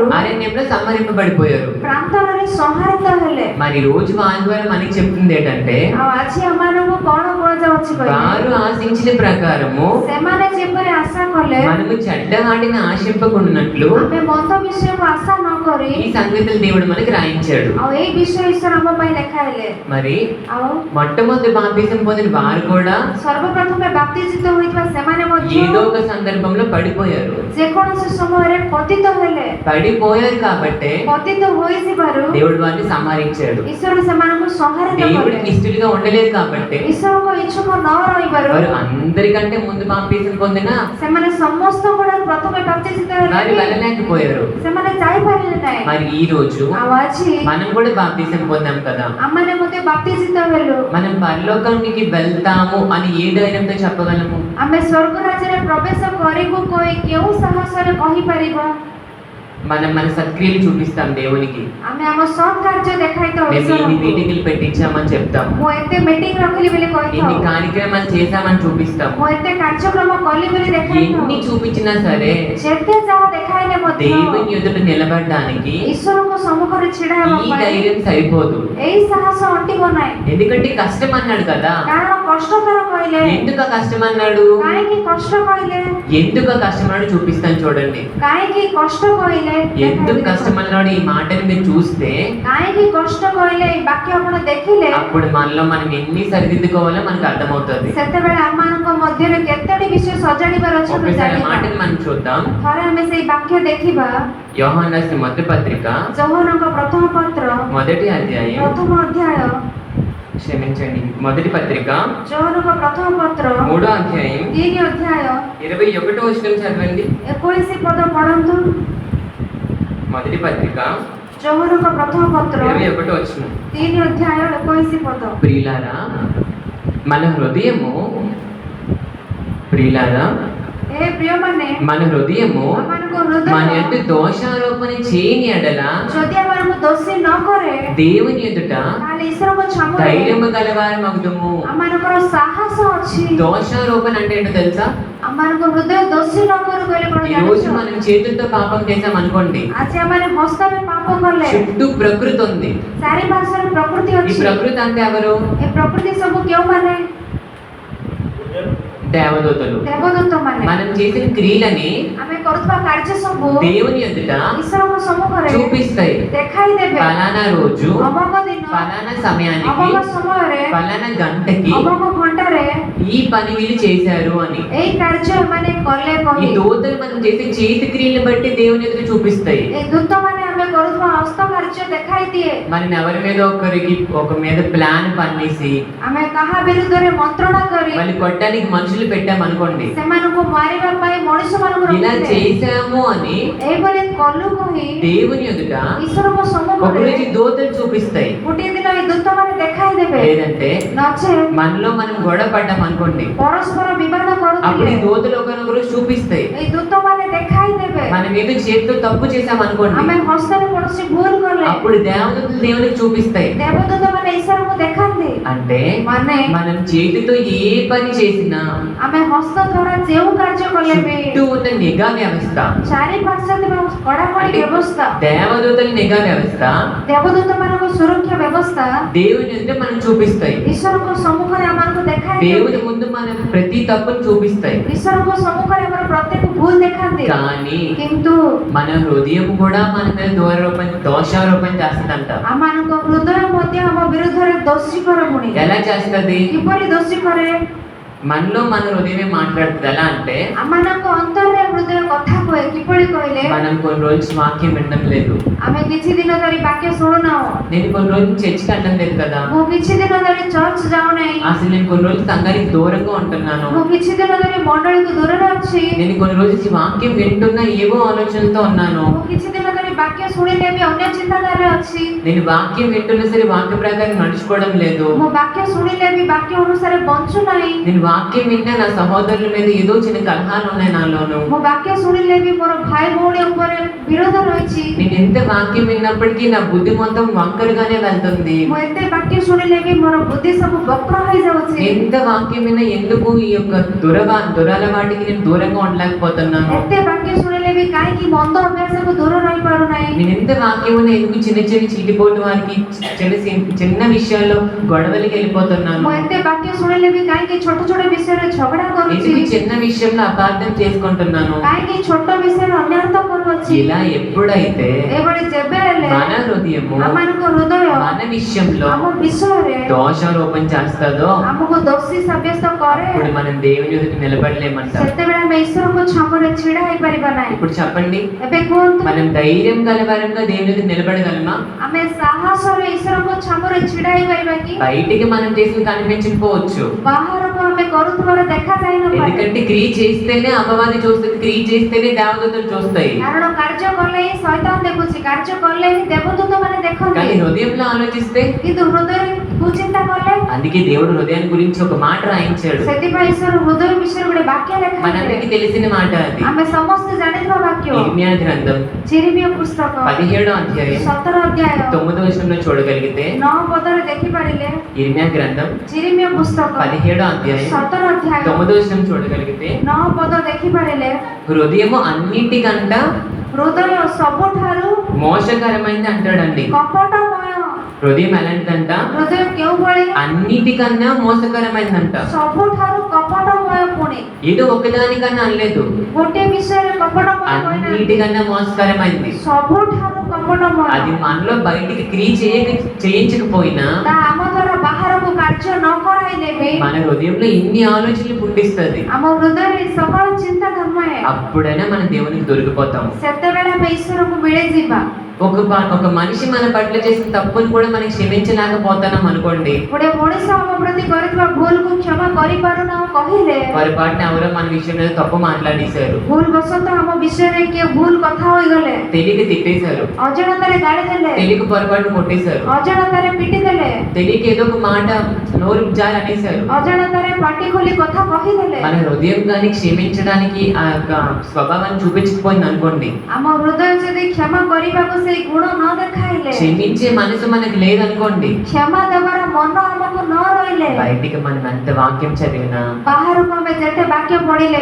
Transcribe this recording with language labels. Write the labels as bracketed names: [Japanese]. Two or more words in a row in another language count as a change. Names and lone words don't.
[Telugu] అరణ్యంలో సంహరింపబడిపోయారు. [Odia] ପ୍ରାନ୍ତରରେ ସଂହାରିତ ହେଲେ। [Telugu] మరి రోజు వారి ద్వారా మనకి చెప్తుంది ఏంటంటే, [Odia] ଆଉ ଆଜି ଆମମାନଙ୍କୁ କ'ଣ କୁହାଯାଉଛି କହିଲେ? [Telugu] వారు ఆశించిన ప్రకారము [Odia] ସେମାନେ ଯେପରି ଆଶା କଲେ, [Telugu] మనము చెడ్డ వాటిని ఆశింపకున్నట్లు [Odia] ଆମେ ମନ୍ଦ ବିଷୟକୁ ଆଶା ନ କରି, [Telugu] ఈ సంగతులు దేవుడు మనకి రాయించాడు. [Odia] ଆଉ ଏଇ ବିଷୟ ଈଶ୍ୱର ଆମ ପାଇଁ ଲେଖାଇଲେ। [Telugu] మరి [Odia] ଆଉ [Telugu] మొట్టమొదటి బాప్తిజం పొందిన వారు కూడా [Odia] ସର୍ବପ୍ରଥମେ ବାପ୍ତିଜିତ ହୋଇଥିବା ସେମାନେ ମଧ୍ୟ [Telugu] ఏదో ఒక సందర్భంలో పడిపోయారు. [Odia] ଯେକୌଣସି ସମୟରେ ପତିତ ହେଲେ। [Telugu] పడిపోయారు కాబట్టే [Odia] ପତିତ ହୋଇଯିବାରୁ [Telugu] దేవుడు వారిని సంహరించాడు. [Odia] ଈଶ୍ୱର ସେମାନଙ୍କୁ ସଂହାରିତ କଲେ। [Telugu] దేవుడికి ఇష్టలుగా ఉండలేదు కాబట్టి [Odia] ଈଶ୍ୱରଙ୍କ ଇଚ୍ଛୁକ ନ ରହିବାରୁ [Telugu] వారు అందరికంటే ముందు బాప్తిసం పొందిన [Odia] ସେମାନେ ସମସ୍ତଙ୍କଠାରୁ ପ୍ରଥମେ ବାପ୍ତିସ୍ମିତ [Telugu] వారు [Odia] ହେଲେ [Telugu] వెళ్ళలేకపోయారు. [Odia] ସେମାନେ ଯାଇପାରିଲେ ନାହିଁ। [Telugu] మరి ఈ రోజు [Odia] ଆଉ ଆଜି [Telugu] మనం కూడా బాప్తిసం పొందాం కదా, [Odia] ଆମମାନେ ମଧ୍ୟ ବାପ୍ତିସ୍ମିତ ହେଲୁ। [Telugu] మనం పరలోకానికి వెళ్తాము అని ఏ ధైర్యంతో చెప్పగలము? [Odia] ଆମେ ସ୍ୱର୍ଗ ରାଜ୍ୟରେ ପ୍ରବେଶ କରିବୁ କହି କେଉଁ ସାହସରେ କହିପାରିବା? [Telugu] మనం మన సత్క్రియలు చూపిస్తాం దేవునికి. [Odia] ଆମେ ଆମ ସତ୍ କାର୍ଯ୍ୟ ଦେଖାଇଥାଉ [Telugu] మేము ఇన్ని [Odia] ଈଶ୍ୱରଙ୍କୁ। [Telugu] మీటింగ్లు పెట్టించామని చెప్తాము, [Odia] ମୁଁ ଏତେ ମିଟିଂ ରଖିଲି ବୋଲି [Telugu] ఇన్ని [Odia] କହିଥାଉ, [Telugu] కార్యక్రమాలు చేశామని చూపిస్తాము. [Odia] ମୁଁ ଏତେ କାର୍ଯ୍ୟକ୍ରମ କଲି ବୋଲି ଦେଖାଇଥାଉ। [Telugu] ఎన్ని చూపించినా సరే [Odia] ଯେତେ ଯାହା ଦେଖାଇଲେ ମଧ୍ୟ [Telugu] దేవుని ఎదుట నిలబడడానికి [Odia] ଈଶ୍ୱରଙ୍କ ସମ୍ମୁଖରେ ଛିଡ଼ା ହେବା [Telugu] ఈ [Odia] ପାଇଁ [Telugu] ధైర్యం సరిపోదు. [Odia] ଏଇ ସାହସ ଅଣ୍ଟିବ ନାହିଁ। [Telugu] ఎందుకంటే కష్టం అన్నాడు కదా. [Odia] କାରଣ କଷ୍ଟକର କହିଲେ, [Telugu] ఎందుకు ఆ కష్టం అన్నాడు? [Odia] କାହିଁକି କଷ୍ଟ କହିଲେ, [Telugu] ఎందుకు ఆ కష్టం అన్నాడు చూపిస్తాను చూడండి. [Odia] କାହିଁକି କଷ୍ଟ କହିଲେ, [Telugu] ఎందుకు కష్టం అన్నాడు ఈ మాటని మీరు చూస్తే [Odia] କାହିଁକି କଷ୍ଟ କହିଲେ ଏଇ ବାକ୍ୟ ଆପଣ ଦେଖିଲେ [Telugu] అప్పుడు మనలో మనం ఎన్ని సరిదిద్దుకోవాలో మనకు అర్థమవుతుంది. [Odia] ସେତେବେଳେ ଆମମାନଙ୍କ ମଧ୍ୟରେ କେତୋଟି ବିଷୟ ସଜାଡ଼ିବାର ଅଛି ଆମେ [Telugu] ఒకసారి [Odia] ଜାଣିବା। [Telugu] మాటని మనం చూద్దాం. [Odia] ଥରେ ଆମେ ସେଇ ବାକ୍ୟ ଦେଖିବା। [Telugu] యోహాను రాసిన మొదటి పత్రిక [Odia] ଯୌହନଙ୍କ ପ୍ରଥମ ପତ୍ର [Telugu] మొదటి అధ్యాయం, [Odia] ପ୍ରଥମ ଅଧ୍ୟାୟ, [Telugu] క్షమించండి, మొదటి పత్రిక [Odia] ଯୌହନଙ୍କ ପ୍ରଥମ ପତ୍ର [Telugu] 3వ అధ్యాయం [Odia] 3 ଅଧ୍ୟାୟ [Telugu] 21వ వచనం చదవండి. [Odia] 21 ପଦ ପଢନ୍ତୁ। [Telugu] మొదటి పత్రిక [Odia] ଯୌହନଙ୍କ ପ୍ରଥମ ପତ୍ର [Telugu] 21వ వచనం. [Odia] 3 ଅଧ୍ୟାୟ 21 ପଦ। [Telugu] ప్రియులారా మన హృదయము, ప్రియులారా [Odia] ఏ ప్రియମାନେ [Telugu] మన హృదయము [Odia] ଆମମାନଙ୍କ [Telugu] మన [Odia] ହୃଦୟ [Telugu] యొక్క దోషారోపణ చేయని ఎడల [Odia] ଯଦି ଆମମାନଙ୍କୁ ଦୋଷୀ ନ କରେ [Telugu] దేవుని ఎదుట [Odia] ତାହେଲେ ଈଶ୍ୱରଙ୍କ ଛାମୁରେ [Telugu] ధైర్యము గలవారమగుదుము. [Odia] ଆମମାନଙ୍କର ସାହସ ଅଛି। [Telugu] దోషారోపణ అంటే ఏంటో తెలుసా? [Odia] ଆମମାନଙ୍କ హృదୟ దୋଷୀ ନ କରୁ କହିଲେ କଣ [Telugu] ఈ రోజు [Odia] ଜାଣିଛ? [Telugu] మనం చేతులతో పాపం చేసాం అనుకోండి, [Odia] ଆଜି ଆମମାନେ ହସ୍ତରେ ପାପ କଲେ, [Telugu] చుట్టూ ప్రకృతి ఉంది. [Odia] ଚାରିପାର୍ଶ୍ୱରେ ପ୍ରକୃତି [Telugu] ఈ [Odia] ଅଛି। [Telugu] ప్రకృతి అంటే ఎవరు? [Odia] ଏ ପ୍ରକୃତି ସବୁ କେଉଁମାନେ? [Telugu] దేవదూతలు. [Odia] ଦେବଦୂତ ମାନେ। [Telugu] మనం చేసిన క్రియలని [Odia] ଆମେ କରୁଥିବା କାର୍ଯ୍ୟ ସବୁ [Telugu] దేవుని ఎదుట [Odia] ଈଶ୍ୱରଙ୍କ ସମ୍ମୁଖରେ [Telugu] చూపిస్తాయి. [Odia] ଦେଖାଇ ଦେବେ। [Telugu] ఫలానా రోజు, [Odia] ଅମକ ଦିନ, [Telugu] ఫలానా సమయానికి, [Odia] ଅମକ ସମୟରେ, [Telugu] ఫలానా గంటకి [Odia] ଅମକ ଘଣ୍ଟାରେ [Telugu] ఈ పని వీళ్ళు చేశారు అని. [Odia] ଏଇ କାର୍ଯ୍ୟ ଏମାନେ କଲେ [Telugu] ఈ [Odia] କହି [Telugu] దూతలు మనం చేసే చేతి క్రియలను బట్టి దేవుని ఎదుట చూపిస్తాయి. [Odia] ଏ ଦୂତମାନେ ଆମେ କରୁଥିବା ହସ୍ତ କାର୍ଯ୍ୟ ଦେଖାଇ ଦିଏ। [Telugu] మనం ఎవరి మీద ఒక మీద ప్లాన్ పన్నేసి [Odia] ଆମେ କାହା ବିରୁଦ୍ଧରେ ମନ୍ତ୍ରଣା କରି [Telugu] వాళ్ళు కొట్టడానికి మనుషులు పెట్టామనుకోండి, [Odia] ସେମାନଙ୍କୁ ମାରିବା ପାଇଁ ମଣିଷମାନଙ୍କୁ [Telugu] ఇలా [Odia] ରଖିଲେ। [Telugu] చేశాము అని [Odia] ଏଇଭଳି କଲୁ କହି [Telugu] దేవుని ఎదుట [Odia] ଈଶ୍ୱରଙ୍କ ସମ୍ମୁଖରେ [Telugu] ఒకరోజు దూతలు చూపిస్తాయి. [Odia] ଗୋଟିଏ ଦିନ ଏଇ ଦୂତମାନେ ଦେଖାଇ ଦେବେ। [Telugu] లేదంటే [Odia] ନଚେତ୍ [Telugu] మనలో మనం గొడవ పడ్డాం అనుకోండి, [Odia] ପରସ୍ପର ବିବାଦ [Telugu] అప్పుడు ఈ [Odia] କରୁଥିଲେ [Telugu] దూతలు ఒకరినొక రోజు చూపిస్తాయి. [Odia] ଏଇ ଦୂତମାନେ ଦେଖାଇ ଦେବେ। [Telugu] మనం ఏదో చేతితో తప్పు చేసాం అనుకోండి, [Odia] ଆମେ ହସ୍ତରେ କୌଣସି ଭୁଲ କଲେ [Telugu] అప్పుడు దేవదూతలు దేవునికి చూపిస్తాయి. [Odia] ଦେବଦୂତମାନେ ଈଶ୍ୱରଙ୍କୁ ଦେଖାନ୍ତି। [Telugu] అంటే [Odia] ମାନେ [Telugu] మనం చేతితో ఏ పని చేసినా [Odia] ଆମେ ହସ୍ତ ଦ୍ୱାରା ଯେଉଁ କାର୍ଯ୍ୟ କଲେ ବି [Telugu] చుట్టూ ఉన్న నిఘా వ్యవస్థ, [Odia] ଚାରିପାର୍ଶ୍ୱରେ ଥିବା କଡ଼ାକଡ଼ି ବ୍ୟବସ୍ଥା, [Telugu] దేవదూతల నిఘా వ్యవస్థ [Odia] ଦେବଦୂତମାନଙ୍କ ସୁରକ୍ଷା ବ୍ୟବସ୍ଥା [Telugu] దేవుని ఎదుట మనం చూపిస్తాయి. [Odia] ଈଶ୍ୱରଙ୍କ ସମ୍ମୁଖରେ ଆମମାନଙ୍କୁ ଦେଖାଇ [Telugu] దేవుని [Odia] ଦିଅନ୍ତି। [Telugu] ముందు మనం ప్రతి తప్పును చూపిస్తాయి. [Odia] ଈଶ୍ୱରଙ୍କ ସମ୍ମୁଖରେ ଆମର ପ୍ରତ୍ୟେକ ଭୁଲ ଦେଖାନ୍ତି। [Telugu] కానీ [Odia] କିନ୍ତୁ [Telugu] మన హృదయం కూడా మన మీద దోషారోపణ చేస్తుందంట. [Odia] ଆମମାନଙ୍କ ହୃଦୟ ମଧ୍ୟ ଆମ ବିରୁଦ୍ଧରେ ଦୋଷୀ କରେ। ପୁଣି [Telugu] ఎలా చేస్తుంది? [Odia] କିପରି ଦୋଷୀ କରେ? [Telugu] మనలో మన హృదయమే మాట్లాడుతుంది. ఎలా అంటే [Odia] ଆମମାନଙ୍କ ଅନ୍ତରରେ ହୃଦୟ କଥା କୁହେ। କିପରି କହିଲେ [Telugu] మనం కొన్ని రోజులు వాక్యం వినడం లేదు, [Odia] ଆମେ କିଛି ଦିନ ଧରି ବାକ୍ୟ ଶୁଣୁନାହୁଁ। [Telugu] నేను కొన్ని రోజులు చర్చికి వెళ్ళడం లేదు కదా, [Odia] ମୁଁ କିଛି ଦିନ ଧରି ଚର୍ଚ୍ଚ ଯାଉନାହିଁ। [Telugu] అసలు నేను కొన్ని రోజులు సంఘానికి దూరంగా ఉంటున్నాను, [Odia] ମୁଁ କିଛି ଦିନ ଧରି ମଣ୍ଡଳୀକୁ ଦୂରରେ ଅଛି। [Telugu] నేను కొన్ని రోజులు ఈ వాక్యం వింటున్నా ఏవో ఆలోచనలతో ఉన్నాను, [Odia] ମୁଁ କିଛି ଦିନ ଧରି ବାକ୍ୟ ଶୁଣିଲେ ବି ଅନ୍ୟ ଚିନ୍ତାଧାରାରେ ଅଛି। [Telugu] నేను వాక్యం వింటున్నా సరే వాక్య ప్రకారం నడుచుకోవడం లేదు, [Odia] ମୁଁ ବାକ୍ୟ ଶୁଣିଲେ ବି ବାକ୍ୟ ଅନୁସାରେ ବଞ୍ଚୁନାହିଁ। [Telugu] నేను వాక్యం విన్నా నా సహోదరుల మీద ఏదో చిన్న కలహాలు ఉన్నాయి నాలోను, [Odia] ମୁଁ ବାକ୍ୟ ଶୁଣିଲେ ବି ମୋର ଭାଇ ଭଉଣୀ ଉପରେ ବିରୋଧ ରହିଛି। [Telugu] నేను ఎంత వాక్యం విన్నప్పటికీ నా బుద్ధి మొత్తం వంకరగానే వెళ్తుంది. [Odia] ମୁଁ ଏତେ ବାକ୍ୟ ଶୁଣିଲେ ବି ମୋର ବୁଦ୍ଧି ସବୁ ବକ୍ର ହେଇଯାଉଛି। [Telugu] ఎంత వాక్యం విన్నా ఎందుకు ఈ యొక్క దురలవాటికి నేను దూరంగా ఉండలేకపోతున్నాను? [Odia] ଏତେ ବାକ୍ୟ ଶୁଣିଲେ ବି କାହିଁକି ମନ୍ଦ ଅଭ୍ୟାସକୁ ଦୂର ରହିପାରୁନାହିଁ? [Telugu] నేను ఎంత వాక్యం విన్నా ఎందుకు చిన్న చిన్న చీటిపోటు వారికి చిన్న విషయాల్లో గొడవలకి వెళ్ళిపోతున్నాను? [Odia] ମୁଁ ଏତେ ବାକ୍ୟ ଶୁଣିଲେ ବି କାହିଁକି ଛୋଟ ଛୋଟ ବିଷୟ ବିଷୟରେ ଝଗଡ଼ା କରୁଛି, [Telugu] ఎందుకు ఈ చిన్న విషయంలో అపార్థం చేసుకుంటున్నాను? [Odia] କାହିଁକି ଛୋଟ ବିଷୟରେ ଅନ୍ୟାର୍ଥ କରୁଅଛି? [Telugu] ఇలా ఎప్పుడైతే [Odia] ଏଭଳି ଯେବେ ହେଲେ [Telugu] మన హృదయము [Odia] ଆମମାନଙ୍କ ହୃଦୟ [Telugu] మన విషయంలో [Odia] ଆମ ବିଷୟରେ [Telugu] దోషారోపణ చేస్తుందో [Odia] ଆମକୁ ଦୋଷୀ ସାବ୍ୟସ୍ତ କରେ, [Telugu] ఇప్పుడు మనం దేవుని ఎదుట నిలబడలేమంట. [Odia] ସେତେବେଳେ ଆମେ ଈଶ୍ୱରଙ୍କ ଛାମୁରେ ଛିଡ଼ା ହେଇପାରିବା ନାହିଁ। [Telugu] ఇప్పుడు చెప్పండి, [Odia] ଏବେ କୁହନ୍ତୁ, [Telugu] మనం ధైర్యం గలవరంగా దేవుని ఎదుట నిలబడగలమా? [Odia] ଆମେ ସାହସରେ ଈଶ୍ୱରଙ୍କ ଛାମୁରେ ଛିଡ଼ା ହେଇପାରିବା କି? [Telugu] బయటికి మనం చేసి కనిపించకపోవచ్చు, [Odia] ବାହାରକୁ ଆମେ କରୁଥିବାର ଦେଖାଯାଇନପାରେ, [Telugu] ఎందుకంటే క్రియ చేస్తేనే అపవాది చూస్తుంది, క్రియ చేస్తేనే దేవదూతలు చూస్తాయి. [Odia] କାରଣ କାର୍ଯ୍ୟ କଲେ ହିଁ ଶୈତାନ ଦେଖୁଛି, କାର୍ଯ୍ୟ କଲେ ହିଁ ଦେବଦୂତ ମାନେ ଦେଖନ୍ତି, [Telugu] కానీ హృదయంలో ఆలోచిస్తే, [Odia] କିନ୍ତୁ ହୃଦୟରେ କୁଚିନ୍ତା କଲେ, [Telugu] అందుకే దేవుడు హృదయాన్ని గురించి ఒక మాట రాయించాడు. [Odia] ସେଥିପାଇଁ ଈଶ୍ୱର హృదୟ ବିଷୟରେ ଗୋଟେ ବାକ୍ୟ ଲେଖାଇଲେ। [Telugu] మనందరికీ తెలిసిన మాట అది. [Odia] ଆମେ ସମସ୍ତେ ଜାଣିଥିବା ବାକ୍ୟ, [Telugu] ఇర్మియా గ్రంథం [Odia] ଚିରିମିୟ పుస్తକ [Telugu] 17వ అధ్యాయం [Odia] 17 ଅଧ୍ୟାୟ [Telugu] 9వ వచనంలో చూడగలిగితే, [Odia] 9 ପଦରେ ଦେଖିପାରିଲେ, [Telugu] ఇర్మియా గ్రంథం [Odia] ଚିରିମିୟ పుస్తକ [Telugu] 17వ అధ్యాయం [Odia] 17 ଅଧ୍ୟାୟ [Telugu] 9వ వచనం చూడగలిగితే, [Odia] 9 ପଦ ଦେଖିପାରିଲେ, [Telugu] హృదయము అన్నిటికంట [Odia] ହୃଦୟ ସବୁଠାରୁ [Telugu] మోసకరమైంది అంటాడండి. [Odia] କପଟମୟ। [Telugu] హృదయం ఎలాంటిదంట? [Odia] ହୃଦୟ କେଉଁଭଳି? [Telugu] అన్నిటికన్నా మోసకరమైందంట. [Odia] ସବୁଠାରୁ କପଟମୟ। ପୁଣି [Telugu] ఏదో ఒకదానికన్నా అనలేదు, [Odia] ଗୋଟିଏ ବିଷୟରେ କପଟମୟ କହିନାହାନ୍ତି, [Telugu] అన్నిటికన్నా మోసకరమైంది. [Odia] ସବୁଠାରୁ କପଟମୟ। [Telugu] అది మనలో బయటికి క్రియ చేయించకపోయినా [Odia] ତା ଆମ ଦ୍ୱାରା ବାହାରକୁ କାର୍ଯ୍ୟ ନ କରାଇଲେ ବି [Telugu] మన హృదయంలో ఇన్ని ఆలోచనలు పుట్టిస్తుంది. [Odia] ଆମ ହୃଦୟରେ ସକଳ ଚିନ୍ତା ଧର୍ମୟ, [Telugu] అప్పుడైనా మనం దేవునికి దొరికిపోతాము. [Odia] ସେତେବେଳେ ଆମେ ଈଶ୍ୱରକୁ ମିଳିଯିବା। [Telugu] ఒక మనిషి మన పట్ల చేసిన తప్పును కూడా మనకి క్షమించలేకపోతున్నాం అనుకోండి, [Odia] ଗୋଟେ ମଣିଷ ଆମ ପ୍ରତି କରିଥିବା ଭୁଲକୁ କ୍ଷମା କରିପାରୁନାହୁଁ କହିଲେ, [Telugu] పొరపాటున ఎవరో మన విషయంలో తప్పు మాట్లాడేశారు, [Odia] ଭୁଲ ବଶତଃ ଆମ ବିଷୟରେ କିଏ ଭୁଲ କଥା ହୋଇଗଲେ, [Telugu] తెలియక తిట్టేశారు, [Odia] ଅଜାଣତାରେ ଗାଳି ଦେଲେ, [Telugu] తెలియక పొరపాటు కొట్టేశారు, [Odia] ଅଜାଣତାରେ ପିଟି ଦେଲେ, [Telugu] తెలియక ఏదో ఒక మాట నోరు జారి అనేశారు, [Odia] ଅଜାଣତାରେ ପାଟି ଖୋଲି କଥା କହିଦେଲେ, [Telugu] మన హృదయం కానీ క్షమించడానికి ఆ యొక్క స్వభావాన్ని చూపించకపోయింది అనుకోండి, [Odia] ଆମ ହୃଦୟ ଯଦି କ୍ଷମା କରିବାକୁ ସେଇ ଗୁଣ ନ ଦେଖାଇଲେ, [Telugu] క్షమించే మనసు మనకి లేదనుకోండి, [Odia] କ୍ଷମା ଦେବାର ମନ ଆମକୁ ନ ରହିଲେ, [Telugu] బయటికి మనం ఎంత వాక్యం చదివినా, [Odia] ବାହାରକୁ ଆମେ ଯେତେ ବାକ୍ୟ ପଢିଲେ